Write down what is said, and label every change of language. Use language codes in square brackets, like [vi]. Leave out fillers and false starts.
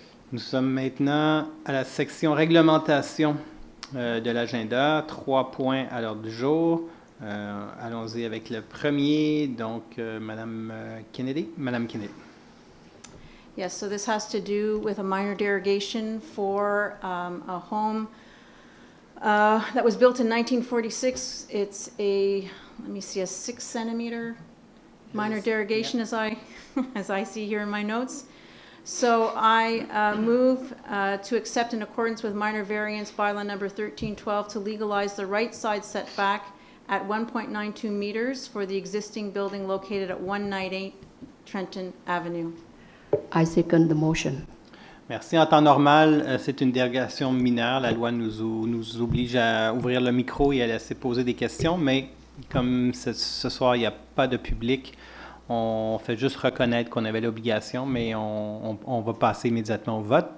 [fr] Nous sommes maintenant à la section réglementation de l'agenda. 3 points à l'ordre du jour. Allons-y avec le premier. Donc, Mme Kennedy. Mme Kennedy. [en] Yes, so this has to do with a minor derogation for a home that was built in 1946. It's a 6 centimeter minor derogation as I see here in my notes. So I move to accept in accordance with minor variance bylaw number 1312 to legalize the right side setback at 1.92 meters for the existing building located at 198 Trenton Avenue. I second the motion. [fr] Merci. En temps normal, c'est une dérogation mineure. La loi nous oblige à ouvrir le micro et à laisser poser des questions, mais comme ce soir, il n'y a pas de public, on fait juste reconnaître qu'on avait l'obligation, mais on va passer immédiatement au vote.